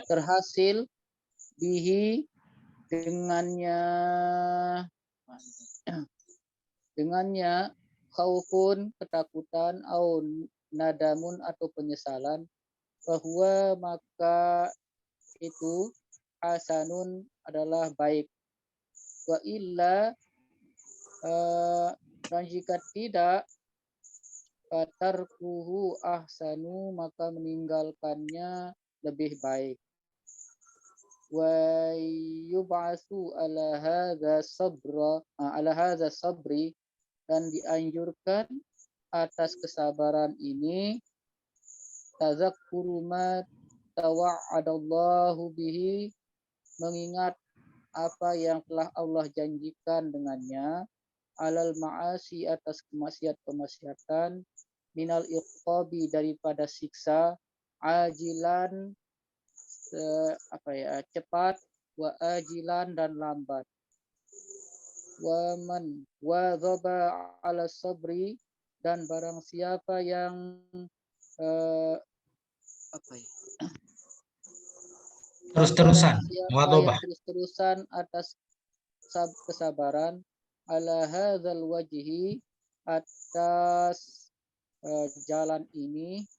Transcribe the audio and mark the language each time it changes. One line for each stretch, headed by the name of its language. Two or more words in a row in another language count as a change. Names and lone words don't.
Indonesian: Terhasil bihi dengannya khaufun ketakutan
Arabic: أو ندم
Indonesian: atau penyesalan, bahwa maka itu hasanun adalah baik.
Arabic: وإلا
Indonesian: dan jika tidak
Arabic: فتركه أحسن,
Indonesian: maka meninggalkannya lebih baik.
Arabic: ويبعث على هذا الصبر
Indonesian: dan dianjurkan atas kesabaran ini
Arabic: تذكر ما توعد الله به,
Indonesian: mengingat apa yang telah Allah janjikan dengannya,
Arabic: على المعاصي
Indonesian: atas kemaksiatan,
Arabic: من العقاب
Indonesian: daripada siksa, ajilan cepat,
Arabic: وآجلا
Indonesian: dan lambat.
Arabic: ومن واظب على الصبر,
Indonesian: dan barang siapa yang terus-terusan atas kesabaran,
Arabic: على هذا الوجه,
Indonesian: atas jalan ini,